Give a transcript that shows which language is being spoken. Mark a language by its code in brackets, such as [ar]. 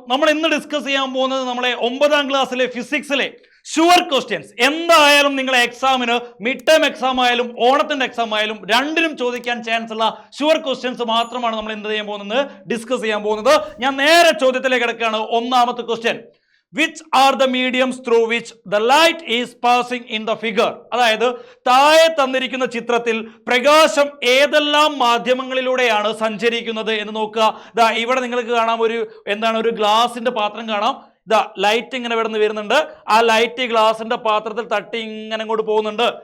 [ml] നമ്മൾ ഇന്ന് ഡിസ്കസ് ചെയ്യാൻ പോകുന്നത് നമ്മളെ 9ാം ക്ലാസ്സിലെ ഫിസിക്സിലെ ഷുവർ ക്വസ്റ്റ്യൻസ്. എന്തായാലും നിങ്ങളെ എക്സാമിന് മിഡ് ടേം എക്സാം ആയാലും ഓണത്തിന്റെ എക്സാം ആയാലും രണ്ടിനും ചോദിക്കാൻ ചാൻസ് ഉള്ള ഷുവർ ക്വസ്റ്റ്യൻസ് മാത്രമാണ് നമ്മൾ എന്ത് ചെയ്യാൻ പോകുന്നത്, ഡിസ്കസ് ചെയ്യാൻ പോകുന്നത്. ഞാൻ നേരെ ചോദ്യത്തിലേക്ക് കിടക്കുകയാണ്. ഒന്നാമത്തെ question, [en] which are the mediums through which the light is passing in the figure? [ml] അതായത് താഴെ തന്നിരിക്കുന്ന ചിത്രത്തിൽ പ്രകാശം ഏതെല്ലാം മാധ്യമങ്ങളിലൂടെയാണ് സഞ്ചരിക്കുന്നത് എന്ന് നോക്കുക. ദാ ഇവിടെ നിങ്ങൾക്ക് കാണാം, ഒരു ഗ്ലാസിന്റെ പാത്രം കാണാം. ദാ ലൈറ്റ് ഇങ്ങനെ ഇവിടെ വരുന്നുണ്ട്. ആ ലൈറ്റ് ഗ്ലാസിന്റെ പാത്രത്തിൽ തട്ടി ഇങ്ങനെ അങ്ങോട്ട് പോകുന്നുണ്ട്.